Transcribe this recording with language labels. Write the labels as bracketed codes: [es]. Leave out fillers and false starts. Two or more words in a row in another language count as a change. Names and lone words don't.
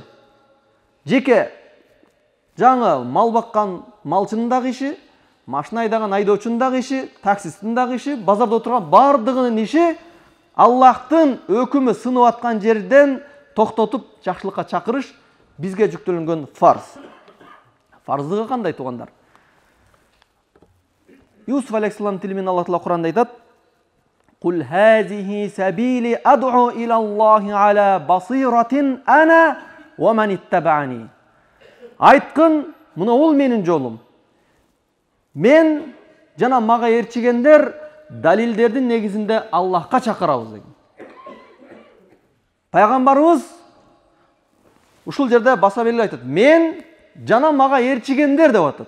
[ky] Жеке жаңы мал баккан малчынын дагы иши, машина айдаган айдоочунун дагы иши, таксисттин дагы иши, базарда отурган бардыгынын иши Аллахтын өкүмү сынып аткан жерден токтотуп жакшылыкка чакырыш бизге жүктөлүнгөн фарз. Фарздыгы кандай туугандар? Юсуф алейхиссалам тилинен Аллах Таала Куранда айтат: [ar] "قل هذه سبيلي أدعو إلى الله على بصيرة أنا ومن اتبعني." [ky] Айткын, мына бул менин жолум. Мен жана мага ээрчигендер далилдердин негизинде Аллахка чакырабыз деген. Пайгамбарыбыз ушул жерде баса белгилеп айтат: "Мен жана мага ээрчигендер" деп атат.